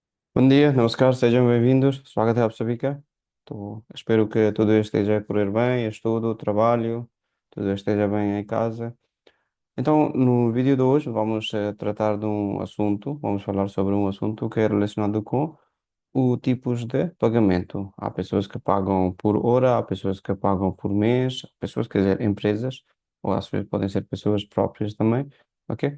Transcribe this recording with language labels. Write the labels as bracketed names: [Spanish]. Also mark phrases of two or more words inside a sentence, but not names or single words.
[Portuguese] Bom dia, namaskar, sejam bem-vindos. [Hindi] स्वागत है आप सभी का। [Portuguese] तो espero que tudo esteja a correr bem, estudo, trabalho, tudo esteja bem em casa. Então, no vídeo de hoje vamos tratar de um assunto, vamos falar sobre um assunto que é relacionado com o tipos de pagamento. Há pessoas que pagam por hora, há pessoas que pagam por mês, há pessoas, quer dizer, empresas, ou às vezes podem ser pessoas próprias também, ok?